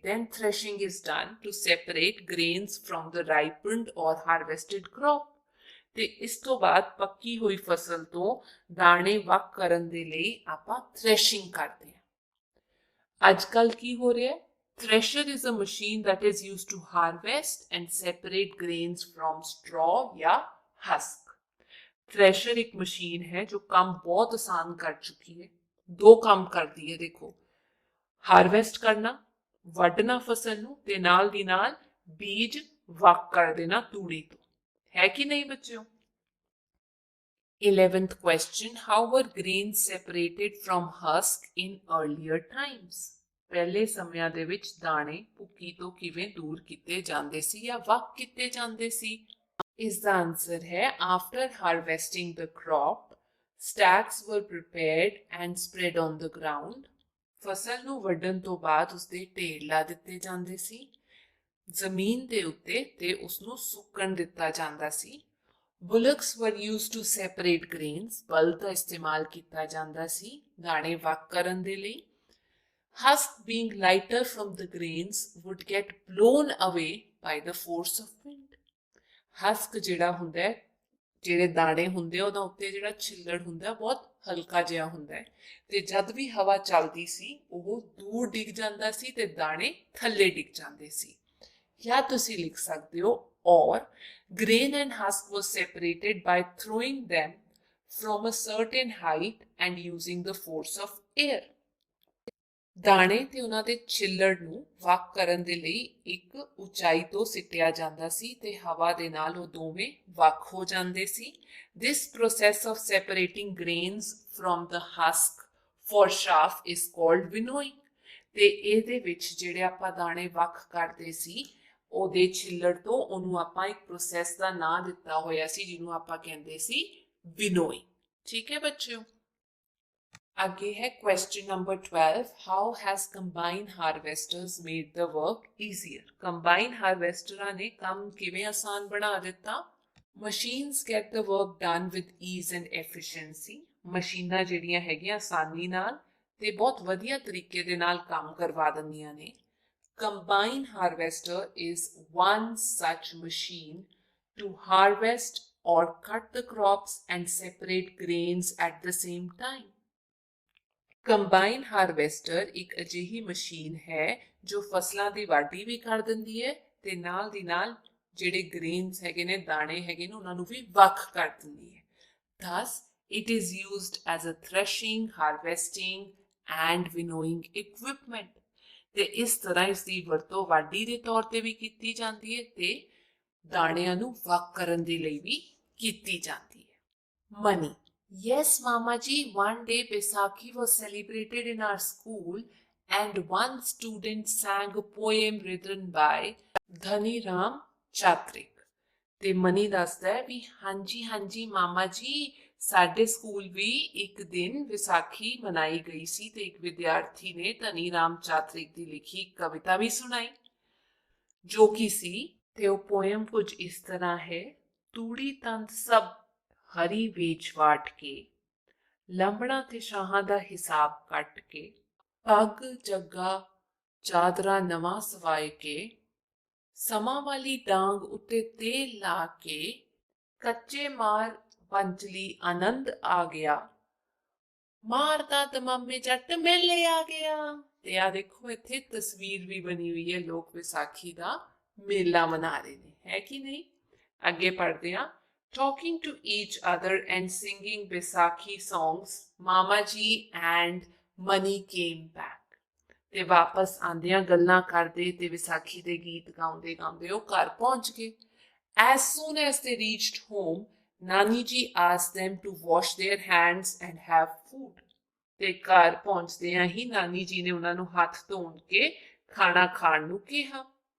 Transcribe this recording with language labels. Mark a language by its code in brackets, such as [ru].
[en] Then threshing is done to separate grains from the ripened or harvested crop. [pa] ਤੇ ਇਸ ਤੋਂ ਬਾਅਦ ਪੱਕੀ ਹੋਈ ਫਸਲ ਤੋਂ ਦਾਣੇ ਵੱਖ ਕਰਨ ਦੇ ਲਈ ਆਪਾਂ ਥ੍ਰੈਸ਼ਿੰਗ ਕਰਦੇ ਹਾਂ। ਅੱਜ ਕੱਲ੍ਹ ਕੀ ਹੋ ਰਿਹਾ ਹੈ? [en] Thresher is a machine that is used to harvest and separate grains from straw [pa] ਜਾਂ [en] husk. [pa] ਥ੍ਰੈਸ਼ਰ ਇੱਕ ਮਸ਼ੀਨ ਹੈ ਜੋ ਕੰਮ ਬਹੁਤ ਆਸਾਨ ਕਰ ਚੁੱਕੀ ਹੈ। ਦੋ ਕੰਮ ਕਰਦੀ ਹੈ ਦੇਖੋ, ਹਾਰਵੈਸਟ ਕਰਨਾ, ਵੱਢਣਾ ਫਸਲ ਨੂੰ, ਤੇ ਨਾਲ ਦੀ ਨਾਲ ਬੀਜ ਵੱਖ ਕਰ ਦੇਣਾ ਤੂੜੀ ਤੋਂ। ਹੈ ਕਿ ਨਹੀਂ ਬੱਚਿਓ? [en] 11th question, how were grains separated from husk in earlier times? [pa] ਪਹਿਲੇ ਸਮਿਆਂ ਦੇ ਵਿੱਚ ਦਾਣੇ ਭੁੱਕੀ ਤੋਂ ਕਿਵੇਂ ਦੂਰ ਕੀਤੇ ਜਾਂਦੇ ਸੀ ਜਾਂ ਵੱਖ ਕੀਤੇ ਜਾਂਦੇ ਸੀ? ਇਸ ਦਾ ਆਨਸਰ ਹੈ [en] after harvesting the crop, stacks were prepared and spread on the ground. [pa] ਫਸਲ ਨੂੰ ਵੱਢਣ ਤੋਂ ਬਾਅਦ ਉਸਦੇ ਢੇਰ ਲਾ ਦਿੱਤੇ ਜਾਂਦੇ ਸੀ ਜ਼ਮੀਨ ਦੇ ਉੱਤੇ ਤੇ ਉਸ ਨੂੰ ਸੁੱਕਣ ਦਿੱਤਾ ਜਾਂਦਾ ਸੀ। [en] Bullocks were used to separate grains. [pa] ਬਲਦ ਦਾ ਇਸਤੇਮਾਲ ਕੀਤਾ ਜਾਂਦਾ ਸੀ ਦਾਣੇ ਵੱਖ ਕਰਨ ਦੇ ਲਈ। [en] Husk being lighter from the grains would get blown away by the force of wind. [pa] Husk ਜਿਹੜਾ ਹੁੰਦਾ ਹੈ, ਜਿਹੜੇ ਦਾਣੇ ਹੁੰਦੇ ਉਹਦਾ ਉੱਤੇ ਜਿਹੜਾ ਛਿੱਲੜ ਹੁੰਦਾ ਬਹੁਤ ਹਲਕਾ ਜਿਹਾ ਹੁੰਦਾ ਹੈ ਤੇ ਜਦ ਵੀ ਹਵਾ ਚੱਲਦੀ ਸੀ ਉਹ ਦੂਰ ਡਿੱਗ ਜਾਂਦਾ ਸੀ ਤੇ ਦਾਣੇ ਥੱਲੇ ਡਿੱਗ ਜਾਂਦੇ ਸੀ। ਜਾਂ ਤੁਸੀਂ ਲਿਖ ਸਕਦੇ ਹੋ [en] or grain and husk was separated by throwing them from a certain height and using the force of air. [pa] ਦਾਣੇ ਤੇ ਉਹਨਾਂ ਦੇ ਛਿੱਲੜ ਨੂੰ ਵੱਖ ਕਰਨ ਦੇ ਲਈ ਇੱਕ ਉਚਾਈ ਤੋਂ ਸਿੱਟਿਆ ਜਾਂਦਾ ਸੀ ਤੇ ਹਵਾ ਦੇ ਨਾਲ ਉਹ ਦੋਵੇਂ ਵੱਖ ਹੋ ਜਾਂਦੇ ਸੀ। [en] This process of separating grains from the husk for chaff is called winnowing. [pa] ਤੇ ਇਹਦੇ ਵਿੱਚ ਜਿਹੜੇ ਆਪਾਂ ਦਾਣੇ ਵੱਖ ਕਰਦੇ ਸੀ ਉਹਦੇ ਛਿੱਲੜ ਤੋਂ ਉਹਨੂੰ ਆਪਾਂ ਇੱਕ ਪ੍ਰੋਸੈਸ ਦਾ ਨਾਂ ਦਿੱਤਾ ਹੋਇਆ ਸੀ ਜਿਹਨੂੰ ਆਪਾਂ ਕਹਿੰਦੇ ਸੀ ਵਿਨੋਇੰਗ। ਠੀਕ ਹੈ ਬੱਚਿਓ। ਅੱਗੇ ਹੈ [en] question number 12, how has combine harvesters made the work easier? [pa] Combine ਹਾਰਵੈਸਟਰਾਂ ਨੇ ਕੰਮ ਕਿਵੇਂ ਆਸਾਨ ਬਣਾ ਦਿੱਤਾ? [en] Machines get the work done with ease and efficiency. [pa] ਮਸ਼ੀਨਾਂ ਜਿਹੜੀਆਂ ਹੈਗੀਆਂ ਆਸਾਨੀ ਨਾਲ ਤੇ ਬਹੁਤ ਵਧੀਆ ਤਰੀਕੇ ਦੇ ਨਾਲ ਕੰਮ ਕਰਵਾ ਦਿੰਦੀਆਂ ਨੇ। [en] Combine harvester is one such machine to harvest or cut the crops and separate grains at the same time. [pa] Combine harvester ਇੱਕ ਅਜਿਹੀ ਮਸ਼ੀਨ ਹੈ ਜੋ ਫਸਲਾਂ ਦੀ ਵਾਢੀ ਵੀ ਕਰ ਦਿੰਦੀ ਹੈ ਤੇ ਨਾਲ ਦੀ ਨਾਲ ਜਿਹੜੇ ਗ੍ਰੇਨਸ ਹੈਗੇ ਨੇ ਦਾਣੇ ਹੈਗੇ ਨੇ ਉਹਨਾਂ ਨੂੰ ਵੀ ਵੱਖ ਕਰ ਦਿੰਦੀ ਹੈ। [en] Thus, it is used as a threshing, harvesting and winnowing equipment. [pa] ਤੇ ਇਸ ਤਰ੍ਹਾਂ ਇਸ ਦੀ ਵਰਤੋਂ ਵਾਢੀ ਦੇ ਤੌਰ ਤੇ ਵੀ ਕੀਤੀ ਜਾਂਦੀ ਹੈ ਤੇ ਦਾਣਿਆਂ ਨੂੰ ਵੱਖ ਕਰਨ ਦੇ ਲਈ ਵੀ ਕੀਤੀ ਜਾਂਦੀ ਹੈ। [en] Money. Yes, Mama ji, one day Baisakhi was celebrated in our school and one student sang a poem written by Dhani Ram Chatrik. [pa] ਤੇ ਮਨੀ ਦੱਸਦਾ ਹੈ ਵੀ ਹਾਂਜੀ ਹਾਂਜੀ ਮਾਮਾ ਜੀ, ਸਾਡੇ ਸਕੂਲ ਵੀ ਇੱਕ ਦਿਨ ਵਿਸਾਖੀ ਮਨਾਈ ਗਈ ਸੀ ਤੇ ਇੱਕ ਵਿਦਿਆਰਥੀ ਨੇ ਧਨੀ ਰਾਮ ਚਾਤਰਿਕ ਦੀ ਲਿਖੀ ਕਵਿਤਾ ਵੀ ਸੁਣਾਈ ਜੋ ਕਿ ਸੀ। ਤੇ ਉਹ ਪੋਇਮ ਕੁਝ ਇਸ ਤਰ੍ਹਾਂ ਹੈ। ਤੂੜੀ ਤੰਦ ਸਭ ਹਰੀ ਵੇਚ ਵਾਟ ਕੇ, ਲੰਬੜਾਂ ਤੇ ਸ਼ਾਹਾਂ ਦਾ ਹਿਸਾਬ ਕੱਟ ਕੇ, ਪੱਗ ਜੱਗਾ ਚਾਦਰਾ ਨਵਾਂ ਸਵਾਏ ਕੇ, ਸਮਾਂ ਵਾਲੀ ਡਾਂਗ ਉੱਤੇ ਤੇਲ ਲਾ ਕੇ, ਕੱਚੇ ਮਾਰ ਪੰਚਲੀ ਆਨੰਦ ਆ ਗਿਆ, ਮਾਰਦਾ ਦਮਾਮੇ ਜੱਟ ਮੇਲੇ ਆ ਗਿਆ। ਤੇ ਆ ਦੇਖੋ ਇੱਥੇ ਤਸਵੀਰ ਵੀ ਬਣੀ ਹੋਈ ਹੈ, ਲੋਕ ਵਿਸਾਖੀ ਦਾ ਮੇਲਾ ਮਨਾ ਰਹੇ ਨੇ, ਹੈ ਕਿ ਨਹੀਂ। ਅੱਗੇ ਪੜ੍ਹਦੇ ਹਾਂ। [en] Talking to each other and singing Baisakhi songs, Mama Ji and Mani came back. [pa] ਤੇ ਵਾਪਸ ਆਂਦਿਆਂ ਗੱਲਾਂ ਕਰਦੇ ਤੇ ਵਿਸਾਖੀ ਦੇ ਗੀਤ ਗਾਉਂਦੇ ਗਾਉਂਦੇ ਉਹ ਘਰ ਪਹੁੰਚ ਗਏ। [en] As soon as they reached home, Nani Ji asked them to wash their hands and have food. [pa] ਤੇ ਘਰ ਪਹੁੰਚਦਿਆਂ ਹੀ ਨਾਨੀ ਜੀ ਨੇ ਉਹਨਾਂ ਨੂੰ ਹੱਥ ਧੋਣ ਕੇ ਖਾਣਾ ਖਾਣ ਨੂੰ ਕਿਹਾ।